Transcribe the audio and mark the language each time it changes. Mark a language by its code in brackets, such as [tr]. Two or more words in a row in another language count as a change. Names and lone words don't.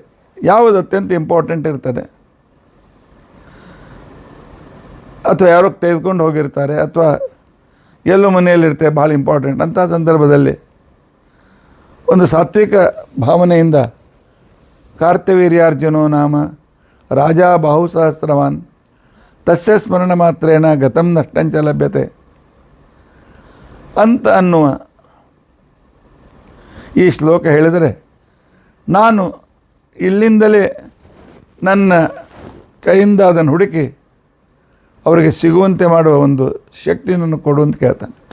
[kn] ಯಾವುದು ಅತ್ಯಂತ ಇಂಪಾರ್ಟೆಂಟ್ ಇರ್ತದೆ, ಅಥವಾ ಯಾರೋ ತೆಗೆದುಕೊಂಡು ಹೋಗಿರ್ತಾರೆ, ಅಥವಾ ಎಲ್ಲೋ ಮನೆಯಲ್ಲಿರ್ತೇವೆ, ಭಾಳ ಇಂಪಾರ್ಟೆಂಟ್ ಅಂಥ ಸಂದರ್ಭದಲ್ಲಿ ಒಂದು ಸಾತ್ವಿಕ ಭಾವನೆಯಿಂದ [sa] ಕಾರ್ತಿವೀರ್ಯಾರ್ಜುನೋ ನಾಮ ರಾಜ ಬಾಹು ಸಹಸ್ರವಾನ್ ತಸ್ಯ ಸ್ಮರಣ ಮಾತ್ರೇಣ ಗತಂ ನಷ್ಟಂಚ ಲಭ್ಯತೆ [kn] ಅಂತ ಅನ್ನುವ ಈ ಶ್ಲೋಕ ಹೇಳಿದರೆ, ನಾನು ಇಲ್ಲಿಂದಲೇ ನನ್ನ ಕೈಯಿಂದ ಅದನ್ನು ಹುಡುಕಿ ಅವರಿಗೆ ಸಿಗುವಂತೆ ಮಾಡುವ ಒಂದು ಶಕ್ತಿಯನ್ನು ಕೊಡು ಅಂತ ಕೇಳ್ತಾನೆ.